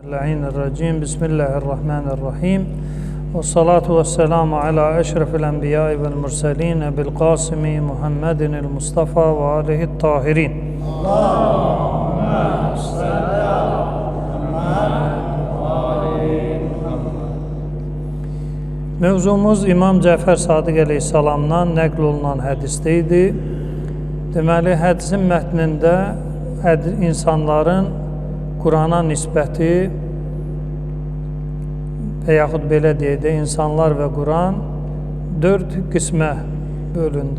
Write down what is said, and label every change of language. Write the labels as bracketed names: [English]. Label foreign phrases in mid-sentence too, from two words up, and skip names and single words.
[Arabic] بسم الله الرحمن الرحيم. بسم الله الرحمن الرحيم. والصلاة والسلام على أشرف الأنبياء والمرسلين أبي القاسم محمد المصطفى وآله الطاهرين. اللهم صل على [Azerbaijani] Mövzumuz İmam Cəfər Sadiq əleyhissalamdan nəql olunan hədisdə idi. Deməli, hədisin mətnində insanların Qurana nisbəti və yaxud belə deyək də, insanlar və Quran 4 qismə bölündü.